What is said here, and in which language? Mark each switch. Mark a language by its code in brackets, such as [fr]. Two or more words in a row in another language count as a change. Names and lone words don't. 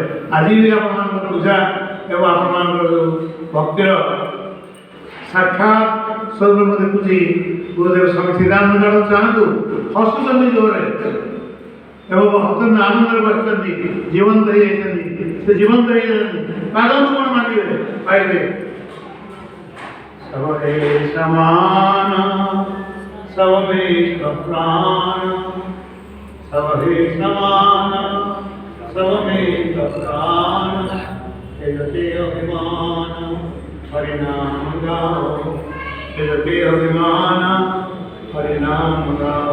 [or] ଆଜି ବି ଆପଣମାନଙ୍କର ପୂଜା ଏବଂ ଆପଣମାନଙ୍କର ଯେଉଁ ଭକ୍ତିର ସାକ୍ଷାତ ସ୍ୱରୂପ ମୁଁ ଦେଖୁଛି। ଗୁରୁଦେବ ସ୍ୱାମୀ ଶ୍ରୀରାନନ୍ଦ ଜୟ ଚାହାନ୍ତୁ ହସୁଛନ୍ତି ଜୋରରେ ଏବଂ ଅତ୍ୟନ୍ତ ଆନନ୍ଦରେ ବସିଛନ୍ତି, ଜୀବନ୍ତ ହେଇଯାଇଛନ୍ତି। ସେ ଜୀବନ୍ତ ହେଇଯାଇଛନ୍ତି, କାଗଜ କ'ଣ ମାଗିବେ ପାଇବେ। [hi] सब हे समान सब में प्राण, सब हे समान सब में प्राण। तेजते अभिमान हरिनाम गाओ, तेजते अभिमान हरिनाम गाओ।